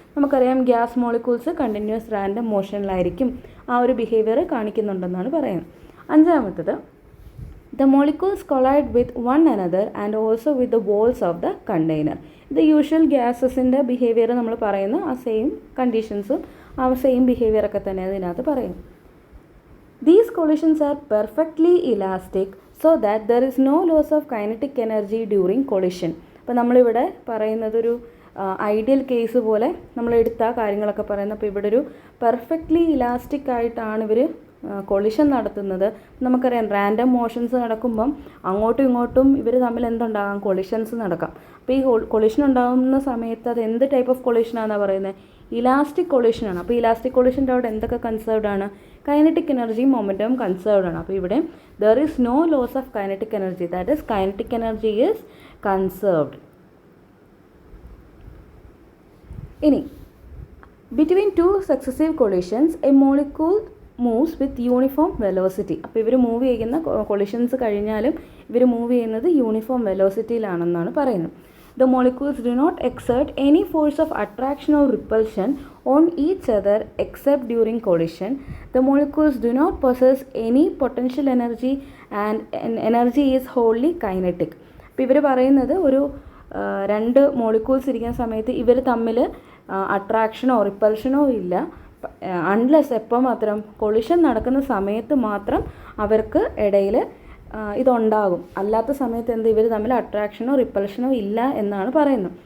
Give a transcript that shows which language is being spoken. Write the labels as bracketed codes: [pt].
[ml] നമുക്കറിയാം gas molecules continuous random മോഷനിലായിരിക്കും ആ ഒരു ബിഹേവിയർ കാണിക്കുന്നുണ്ടെന്നാണ് പറയുന്നത്. [en] അഞ്ചാമത്തത് the molecules collide with one another and also with the walls of the container. [ml] ഇത് usual ഗ്യാസസിൻ്റെ behaviour നമ്മൾ പറയുന്ന ആ സെയിം കണ്ടീഷൻസും ആ സെയിം ബിഹേവിയറൊക്കെ തന്നെ അതിനകത്ത് പറയും. [en] These collisions are perfectly elastic so that there is no loss of kinetic energy during collision. [ml] അപ്പോൾ നമ്മളിവിടെ പറയുന്നതൊരു ഐഡിയൽ കേസ് പോലെ നമ്മൾ എടുത്ത കാര്യങ്ങളൊക്കെ പറയുന്നത്. അപ്പോൾ ഇവിടെ ഒരു പെർഫെക്റ്റ്ലി ഇലാസ്റ്റിക് ആയിട്ടാണ് ഇവർ കൊളിഷൻ നടത്തുന്നത്. നമുക്കറിയാം റാൻഡം മോഷൻസ് നടക്കുമ്പം അങ്ങോട്ടും ഇങ്ങോട്ടും ഇവർ തമ്മിൽ എന്തുണ്ടാകാം, കൊളിഷൻസ് നടക്കാം. അപ്പോൾ ഈ കൊളിഷൻ ഉണ്ടാകുന്ന സമയത്ത് അത് എന്ത് ടൈപ്പ് ഓഫ് കൊളിഷനാണെന്നാണ് പറയുന്നത്, ഇലാസ്റ്റിക് കൊളിഷനാണ്. അപ്പോൾ ഇലാസ്റ്റിക് കൊളിഷൻ്റെ അവിടെ എന്തൊക്കെ കൺസേർവ്ഡ് ആണ്, കൈനറ്റിക് എനർജിയും മൊമെൻറ്റവും കൺസേർവ്ഡ് ആണ്. അപ്പോൾ ഇവിടെ [en] There is no loss of kinetic energy, that is kinetic energy is conserved. ഇനി between two successive collisions a molecule moves with uniform velocity. [ml] അപ്പോൾ ഇവർ മൂവ് ചെയ്യുന്ന കൊളിഷൻസ് കഴിഞ്ഞാലും ഇവർ മൂവ് ചെയ്യുന്നത് യൂണിഫോം വെലോസിറ്റിയിലാണെന്നാണ് പറയുന്നത്. [en] The molecules do not exert any force of attraction or repulsion on each other except during collision. The molecules do not possess any potential energy and energy is wholly kinetic. [ml] അപ്പോൾ ഇവർ പറയുന്നത് ഒരു രണ്ട് molecules ഇരിക്കുന്ന സമയത്ത് ഇവർ തമ്മിൽ അട്രാക്ഷനോ റിപ്പൾഷനോ ഇല്ല, അൺലെസ് എപ്പോൾ മാത്രം കൊളിഷൻ നടക്കുന്ന സമയത്ത് മാത്രം അവർക്ക് ഇടയിൽ ഇതുണ്ടാകും. അല്ലാത്ത സമയത്ത് ഇവർ തമ്മിൽ അട്രാക്ഷനോ റിപ്പൾഷനോ ഇല്ല എന്നാണ് പറയുന്നത്.